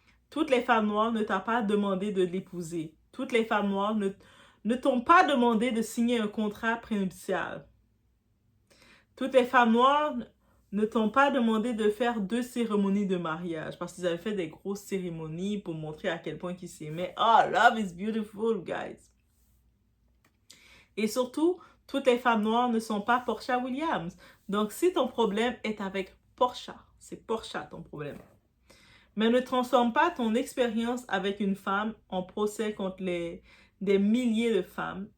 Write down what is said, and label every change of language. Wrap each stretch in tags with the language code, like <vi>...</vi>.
<fr>Toutes les femmes noires ne t'ont pas demandé de l'épouser. Toutes les femmes noires ne t'ont pas demandé de signer un contrat prénuptial. Toutes les femmes noires ne t'ont pas demandé de faire 2 cérémonies de mariage parce qu'ils avaient fait des grosses cérémonies pour montrer à quel point ils s'aimaient.</fr> <en>Oh, love is beautiful, guys.</en> <fr>Et surtout, toutes les femmes noires ne sont pas Porsha Williams. Donc, si ton problème est avec Porsha, c'est Porsha ton problème. Mais ne transforme pas ton expérience avec une femme en procès contre des milliers de femmes.</fr>